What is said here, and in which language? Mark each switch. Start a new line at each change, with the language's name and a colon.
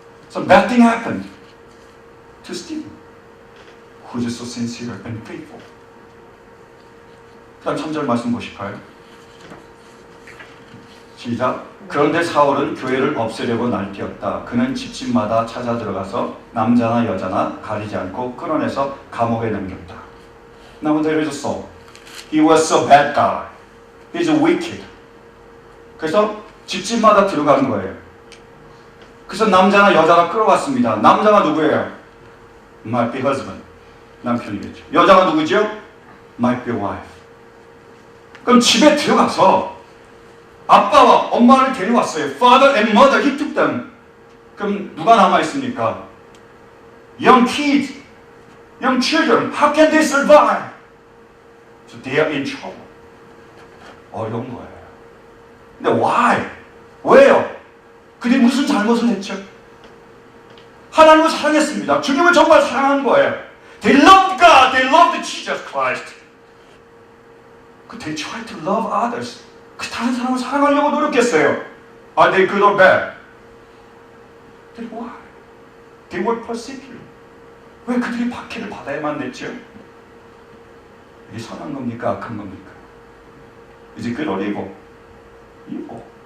English: Some bad thing happened to Stephen, who is so sincere and faithful.
Korean: 그 다음 3절 말씀 보실까요? 시작. 그런데 사울은 교회를 없애려고 날뛰었다. 그는 집집마다 찾아 들어가서 남자나 여자나 가리지 않고 끌어내서 감옥에 넘겼다.
English: Now there is a Saul. He was a bad guy. He's wicked.
Korean: 그래서 집집마다 들어가는 거예요. 그래서 남자나 여자가 끌어왔습니다. 남자가 누구예요?
English: Might be husband.
Korean: 남편이겠죠. 여자가 누구죠?
English: Might be wife.
Korean: 그럼 집에 들어가서 아빠와 엄마를 데려왔어요.
English: Father and mother, he took them.
Korean: 그럼 누가 남아있습니까?
English: Young kids, young children, how can they survive? So they are in trouble.
Korean: 어려운 거예요.
English: 근데 why?
Korean: 왜요? 그들이 무슨 잘못을 했죠? 하나님을 사랑했습니다. 주님을 정말 사랑한 거예요.
English: They loved God, they loved Jesus Christ. They tried to love others.
Korean: 그 다른 사람을 사랑하려고 노력했어요.
English: Are they good or bad? Then why? They were persecuted.
Korean: 왜 그들이 박해를 받아야만 됐죠? 이게 선한 겁니까? 악한 겁니까?
English: Is it good or evil? Evil.